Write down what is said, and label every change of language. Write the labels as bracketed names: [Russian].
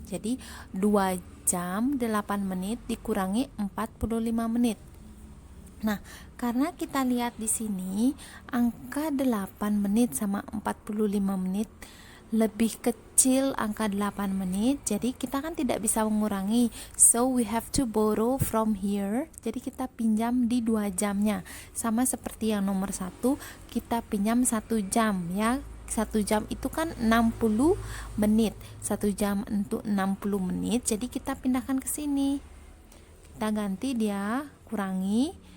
[Indonesian] Jadi 2 jam 8 menit dikurangi 45 menit. Nah, karena kita lihat di sini angka 8 menit sama 45 menit lebih kecil angka 8 menit, jadi kita kan tidak bisa mengurangi. [English] So we have to borrow from here. [Indonesian] Jadi kita pinjam di 2 jamnya. Sama seperti yang nomor 1, kita pinjam 1 jam ya. 1 jam itu kan 60 menit. 1 jam untuk 60 menit. Jadi kita pindahkan ke sini. Kita ganti dia, kurangi.